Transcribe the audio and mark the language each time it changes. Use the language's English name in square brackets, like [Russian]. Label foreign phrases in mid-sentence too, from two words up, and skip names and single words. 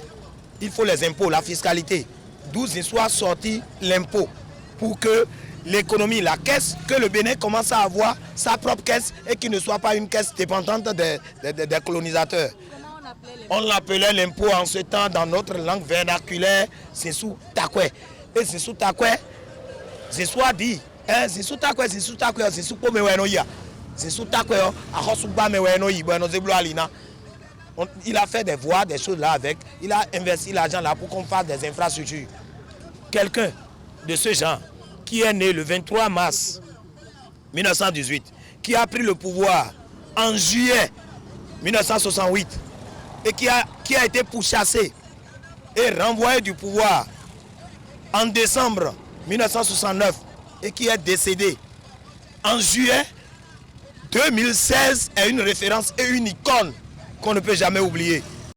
[French] Il faut les impôts, la fiscalité. D'où Zissou a sorti l'impôt pour que l'économie, la caisse, que le Bénin commence à avoir sa propre caisse et qu'il ne soit pas une caisse dépendante des colonisateurs. On l'appelait l'impôt en ce temps dans notre langue vernaculaire Zissou Takwe. [Fon] Et Zissou Takwe, Zissou a dit, Zissou Takwe, Zissou Takwe, Zissou Pomewenoya. Zissou Takwe, Ahosuba Mewenoyi, Bueno Zeblo Alina. [French] Il a fait des voies, des choses là avec. Il a investi l'argent là pour qu'on fasse des infrastructures. Quelqu'un de ce genre, qui est né le 23 mars 1918, qui a pris le pouvoir en juillet 1968 et qui a été pourchassé et renvoyé du pouvoir en décembre 1969 et qui est décédé en juillet 2016 est une référence et une icône qu'on ne peut jamais oublier.